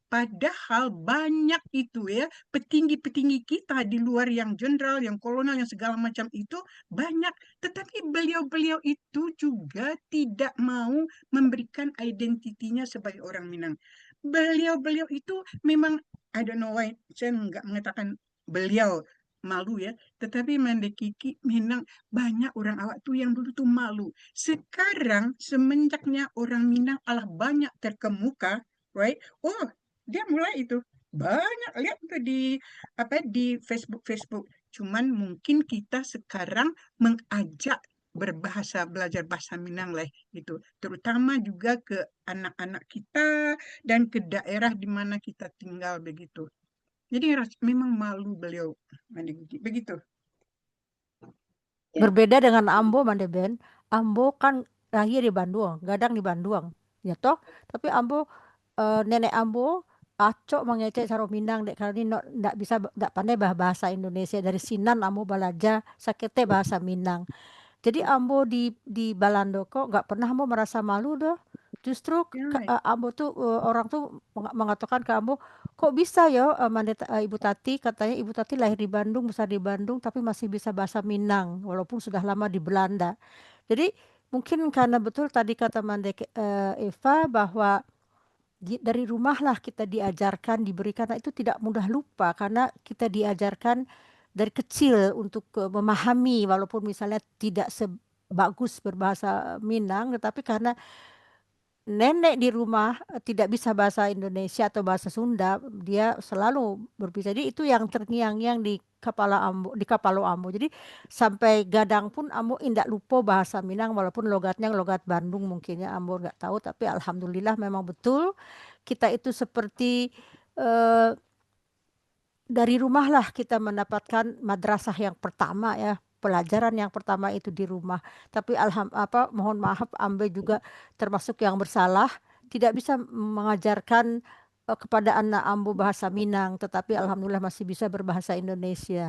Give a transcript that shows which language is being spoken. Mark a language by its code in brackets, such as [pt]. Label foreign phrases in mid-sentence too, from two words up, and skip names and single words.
[id] Padahal banyak itu ya, petinggi-petinggi kita di luar yang jenderal, yang kolonel, yang segala macam itu banyak. Tetapi beliau-beliau itu juga tidak mau memberikan identitinya sebagai orang Minang. Beliau-beliau itu memang, [en] I don't know why, [id] saya nggak mengatakan beliau malu ya. Tetapi Mandekiki Minang banyak orang awak tuh yang dulu tuh malu. Sekarang semenjaknya orang Minang alah banyak terkemuka, right? Oh, dia mulai itu banyak lihat tuh di Facebook. Cuman mungkin kita sekarang mengajak belajar bahasa Minang lah gitu. Terutama juga ke anak-anak kita dan ke daerah di mana kita tinggal begitu. Jadi memang malu beliau begitu. Ya. Berbeda dengan Ambo, Mandeben. [min] Ambo kan lahir di Bandung, gadang di Bandung, ya toh. Tapi Ambo, nenek Ambo acok mengecek saro Minang dek kali ndak bisa ndak pandai bahasa Indonesia dari Sinan Ambo balaja sakete bahasa Minang. Jadi Ambo di Balando kok nggak pernah Ambo merasa malu doh. Justru [id] Ya, Ambo tuh orang tuh mengatakan ke Ambo, kok bisa ya Ibu Tati, katanya Ibu Tati lahir di Bandung, besar di Bandung, tapi masih bisa bahasa Minang walaupun sudah lama di Belanda. Jadi mungkin karena betul tadi kata Eva bahwa dari rumahlah kita diajarkan, diberikan, nah itu tidak mudah lupa karena kita diajarkan dari kecil untuk memahami walaupun misalnya tidak sebagus berbahasa Minang, tetapi karena nenek di rumah tidak bisa bahasa Indonesia atau bahasa Sunda, dia selalu berbicara. Jadi itu yang terngiang-ngiang di kepala Ambo, di kepala Ambo. Jadi sampai gadang pun Ambo indak lupa bahasa Minang walaupun logatnya logat Bandung mungkinnya Ambo nggak tahu, tapi alhamdulillah memang betul kita itu seperti eh, dari rumahlah kita mendapatkan madrasah yang pertama ya. Pelajaran yang pertama itu di rumah. Tapi mohon maaf Ambe juga termasuk yang bersalah, tidak bisa mengajarkan kepada anak Ambo bahasa Minang, tetapi alhamdulillah masih bisa berbahasa Indonesia.